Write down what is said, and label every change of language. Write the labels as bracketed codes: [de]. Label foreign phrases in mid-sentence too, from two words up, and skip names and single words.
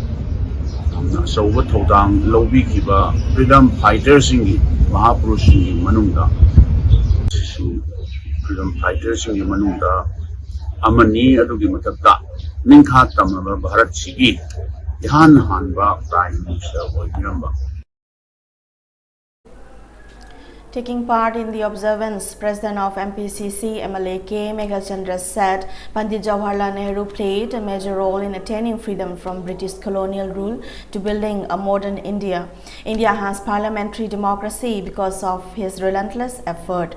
[mni] Sauba Todang Lobi Kiba [en] Freedom Fighters [mni] Singi Mahapurush Singi Manunda [en] Freedom Fighters [mni] Singi Manunda Amani Adugi Matata Ninkha Tamaba Bharat Sigi ihan hanba [en] Prime Minister [mni] oiniramba. [en] Taking part in the observance, President of MPCC MLA K. Meghachandra said Pandit Jawaharlal Nehru played a major role in attaining freedom from British colonial rule to building a modern India. India has parliamentary democracy because of his relentless effort.